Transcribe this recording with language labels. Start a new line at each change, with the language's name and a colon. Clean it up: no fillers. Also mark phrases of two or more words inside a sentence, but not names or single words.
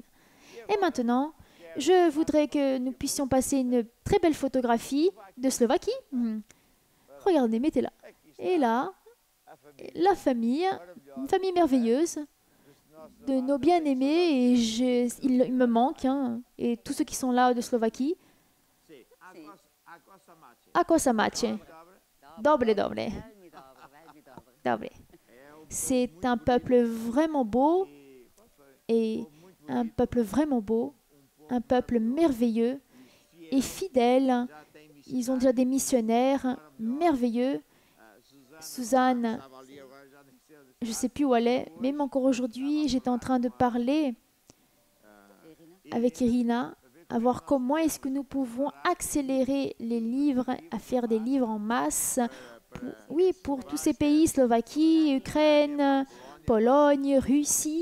French: Et maintenant, je voudrais que nous puissions passer une très belle photographie de Slovaquie. Regardez, mettez-la. Et là, la famille, une famille merveilleuse de nos bien-aimés. Et il me manque, et tous ceux qui sont là de Slovaquie.
Slovak: Ako sa máte? Dobre, dobre. Dobre.
French: C'est un peuple vraiment beau et un peuple vraiment beau, un peuple merveilleux et fidèle. Ils ont déjà des missionnaires merveilleux. Suzanne, je ne sais plus où elle est, même encore aujourd'hui, j'étais en train de parler avec Irina, à voir comment est-ce que nous pouvons accélérer les livres, à faire des livres en masse, pour tous ces pays, Slovaquie, Ukraine, Pologne, Russie.